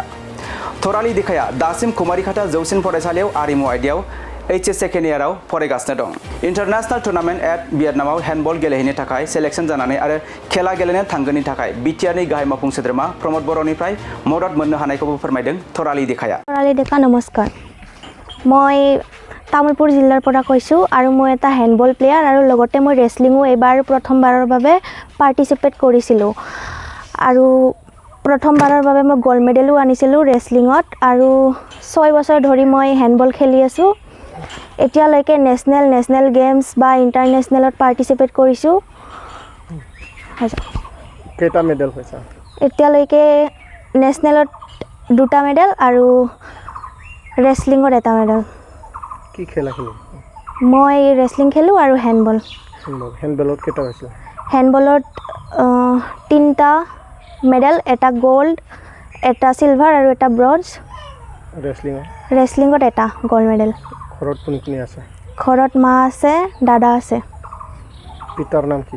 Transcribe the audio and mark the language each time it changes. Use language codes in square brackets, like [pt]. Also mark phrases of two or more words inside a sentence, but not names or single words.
[brx] थरालि देखाया दासिम कुमारिखाटा जौसिन फरायसालियाव आरिमु आयदायाव HS सेकेंड इयाराव फरायगासिनो दं। इंटरनेशनल टुर्नामेंट एट भियेटनामाव हैंडबॉल गेलेहैनो थाखाय सिलेक्शन जानानै आरो खेला गेलेनो थांगोननि थाखाय BTRनि गाहाय मावफुं सोद्रोमा प्रमोद बर'निफ्राय मदद मोननो हानायखौबो फोरमायदों थरालि देखाया। थरालि देखा नमस्कार। [as] मैं तामुलपुर जिल्लार পৰা কৈছো আৰু মই এটা [en] handball player [as] আৰু লগতে মই रेसलिंगो এবাৰ প্ৰথমবাৰৰ বাবে পাৰ্টিসিপেট কৰিছিলো আৰু প্ৰথমবাৰৰ বাবে মই [en] gold medal [as] আনিছিলো रेसलिंगত আৰু 6 বছৰ ধৰি মই हैंडबॉल খেলি আছো। এতিয়ালৈকে [en] national games [as] বা ইন্টাৰনেশনেলত পাৰ্টিসিপেট কৰিছো। কেটা মেডেল পাইছা? এতিয়ালৈকে নেশনেলত 2টা মেডেল আৰু रेसलिंगत এটা মেডেল। কি খেলা খেলি? মই रेसलिंग খেলো আৰু हैंडबॉल। हैंडबॉলত কেটা পাইছা? हैंडबॉলত 3টা মেডেল, এটা গোল্ড, এটা সিলভাৰ আৰু এটা ব্ৰঞ্জ। रेसलिंगত এটা [en] gold medal. [as] ঘৰত কোন কোন আছে? ঘৰত মা আছে, দাদা আছে। পিতাৰ নাম কি?